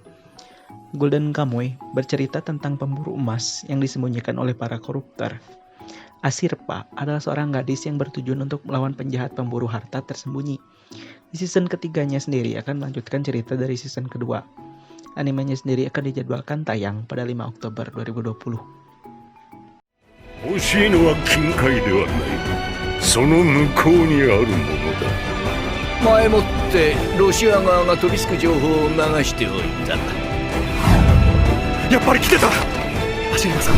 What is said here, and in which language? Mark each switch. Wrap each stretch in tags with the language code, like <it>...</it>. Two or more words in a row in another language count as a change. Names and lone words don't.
<id>Golden Kamuy bercerita tentang pemburu emas yang disembunyikan oleh para koruptor. Asirpa adalah seorang gadis yang bertujuan untuk melawan penjahat pemburu harta tersembunyi. Di season ketiganya sendiri akan melanjutkan cerita dari season kedua. Animenya sendiri akan dijadwalkan tayang pada 5 Oktober 2020.</id> <ja>欲しいのは金塊ではない。その向こうにあるものだ。前もってロシア側が飛びつく情報を流しておいた。やっぱり来てた。走りなさい。</ja>